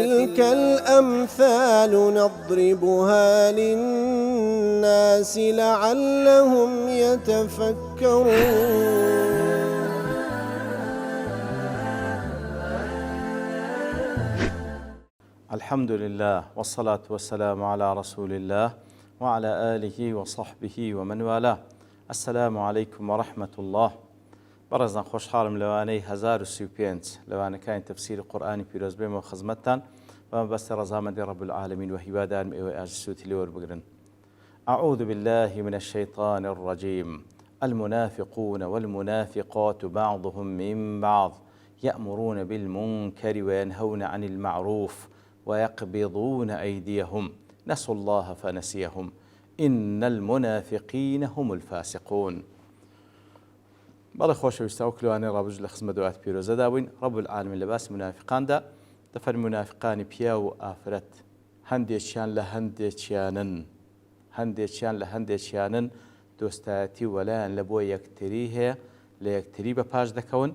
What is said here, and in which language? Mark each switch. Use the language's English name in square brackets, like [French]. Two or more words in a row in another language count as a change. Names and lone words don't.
[Arabic] وتلك الأمثال نضربها للناس لعلهم يتفكرون. الحمد لله والصلاة والسلام على رسول الله وعلى آله وصحبه ومن والاه. السلام عليكم ورحمة الله. [Central Kurdish] بەڕێزان خۆشحاڵم لەوانەی 1035 لەوانەکانی تەفسیری قورئانی پیرۆز بێمەوە خزمەتتان بەمەبەستی ڕەزامەندی [Arabic] رب العالمین [Central Kurdish] و هیوادارم ئێوەی ئاژسووتی لێوەربگرن. [Arabic] أعوذ بالله من الشيطان الرجيم. المنافقون والمنافقات بعضهم من بعض يأمرون بالمنكر وينهون عن المعروف ويقبضون أيديهم نسوا الله فنسيهم إن المنافقين هم الفاسقون. [Central Kurdish] بەڵێ خۆشەویستان و کلوانەی ڕابژ لە خزمەت دوات پیرۆزەدا بووین. [Arabic] رب العالمین [Central Kurdish] لە باسی منافقاندا دەفەرمێ منافقانی پیا و ئافرەت هەندێکیان لە هەندێکیانن دۆستایەتی وەلایەن لە بۆ یەکتری هەیە لە یەکتری بەپاش دەکەون.